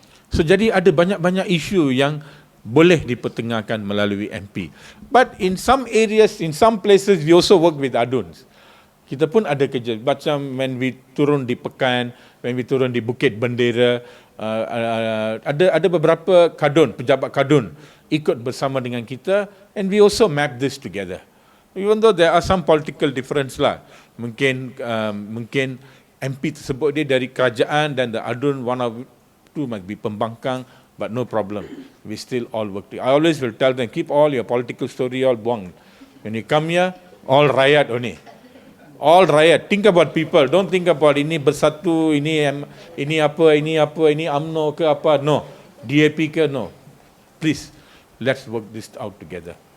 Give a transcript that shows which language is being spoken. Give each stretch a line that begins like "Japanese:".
Malay: So jadi ada banyak-banyak isu yang boleh dipertengahkan melalui MP.
English: But in some areas, in some places, we also work with aduns.
Malay: Kita pun ada kerja. Macam when we turun di Pekan, when we turun di Bukit Bendera, ada beberapa kadun, pejabat kadun ikut bersama dengan kita,
English: and we also map this together. Even though there are some political difference lah.
Malay: Mungkin MP tersebut dia dari kerajaan dan
English: the adun one of two might be pembangkang, but no problem. We still all work together. I always will tell them, keep all your political story all buang. When you come here, all riot only. All riot. Think about people. Don't think about
Malay: ini bersatu, ini apa, ini UMNO ke apa.
English: No. DAP ke, no. Please, let's work this out together.